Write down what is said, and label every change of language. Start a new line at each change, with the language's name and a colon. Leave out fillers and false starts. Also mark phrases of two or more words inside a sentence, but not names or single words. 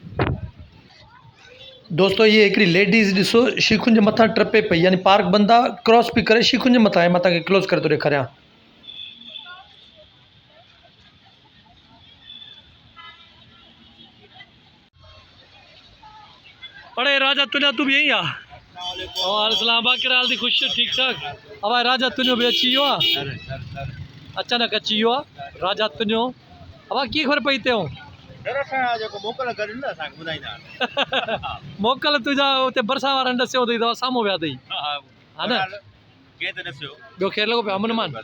Sindhi: दोस्तो ये हिकिड़ी लेडीज़ ॾिसो शीखुनि जे मथां टपे पई यानी पार्क बंदि आहे क्रॉस पई करे शीखुनि जे मथां ऐं मां तव्हांखे क्लोज़ करे थो ॾेखारियां अरे राजा तुंहिंजा तूं बि यहीं आहे वालेकुम बाक़ी हाल थी ख़ुशि ठीक ठाक अब राजा तुंहिंजो बि अची वियो आहे अचानक अची वियो आहे राजा तुंहिंजो अब कीअं ख़बर पई हिते मोकल कनि न असांखे ॿुधाईंदा मोकल तुंहिंजा हुते भरिसां वारनि ॾसियो अथई तव्हां साम्हूं विया अथई हा न केर त ॾिसियो ॿियो केरु लॻो पियो अमन मान